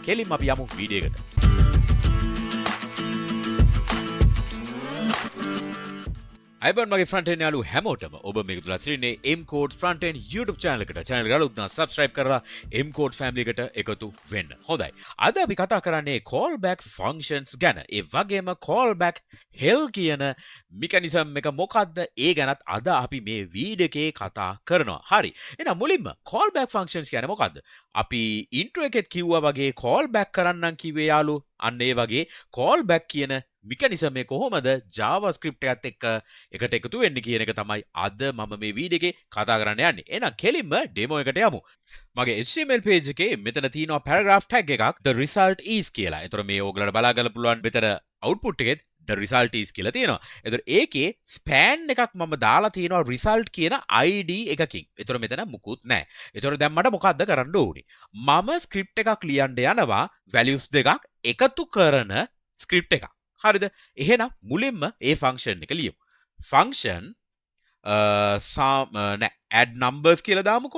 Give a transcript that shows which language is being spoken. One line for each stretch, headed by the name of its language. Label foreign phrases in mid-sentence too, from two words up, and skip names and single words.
Sinhala: කෙලින්ම අපි යමු වීඩියෝ එකට. අයිබන් මගේ ෆ්‍රන්ට් යාලු හැමෝටම ඔබ මේක තුල සිටින්නේ MCodes Frontend YouTube channel එකට. channel එක අලුත් නම් subscribe කරලා MCodes family එකට එකතු වෙන්න. හොඳයි. අද අපි කතා කරන්නේ
English: callback functions
Sinhala: ගැන. ඒ වගේම
English: callback hell
Sinhala: කියන mechanism එක මොකද්ද? ඒ ගැනත් අද අපි මේ වීඩියෝ එකේ කතා කරනවා. හරි. එහෙනම් මුලින්ම
English: callback functions
Sinhala: කියන්නේ මොකද්ද? අපි intro එකෙත් කිව්වා වගේ callback කරන්නම් කිව්වේ යාලු. අන්න ඒ වගේ callback කියන mechanism එක කොහොමද JavaScript එකත් එක්ක එකට එකතු වෙන්නේ කියන එක තමයි අද මම මේ වීඩියෝ එකේ කතා කරන්න යන්නේ. එහෙනම් කෙලින්ම ඩෙමෝ එකට යමු. මගේ HTML page එකේ මෙතන තියෙනවා
English: paragraph tag
Sinhala: එකක්
English: the result is
Sinhala: කියලා. ඒතර මේ ඕගලන්ට බලා ගන්න පුළුවන් මෙතන output එකේ
English: the result is
Sinhala: කියලා තියෙනවා. ඒතර ඒකේ span එකක් මම දාලා තියෙනවා result කියන ID එකකින්. ඒතර මෙතන මුකුත් නැහැ. ඒතර දැන් මට මොකද්ද කරන්න ඕනේ? මම script එකක් ලියන්න යනවා values දෙකක් එකතු කරන script එකක්. හරිද? එහෙනම් මුලින්ම ඒ ෆන්ක්ෂන් එක ලියමු.
English: function add numbers
Sinhala: කියලා දාමුකෝ.